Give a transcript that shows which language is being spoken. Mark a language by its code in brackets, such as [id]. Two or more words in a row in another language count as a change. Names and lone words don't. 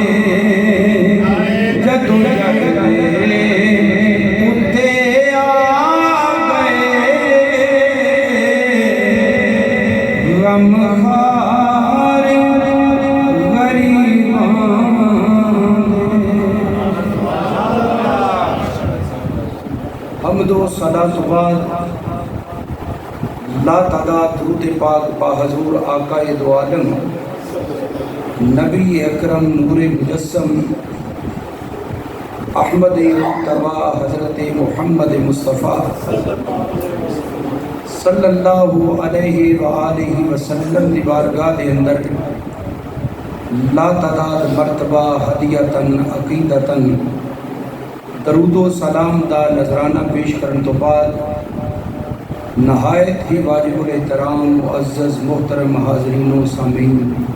[pa] جدوں جگ دے اتے آ گئے غم خار غریباں دے. حمد و صلاۃ و بعد لا تعداد درود پاک با حضور آقا دو عالم نبی اکرم نور مجسم احمد مجتبی حضرت محمد مصطفیٰ صلی [ar] اللہ علیہ وآلہ وسلم [pa] دی بارگاہ دے اندر لا تعداد مرتبہ ہدیتاً عقیدتاً درود و سلام دا نذرانہ پیش کرن تو بعد نہایت ہی واجب الاحترام معزز محترم حاضرین و سامعین،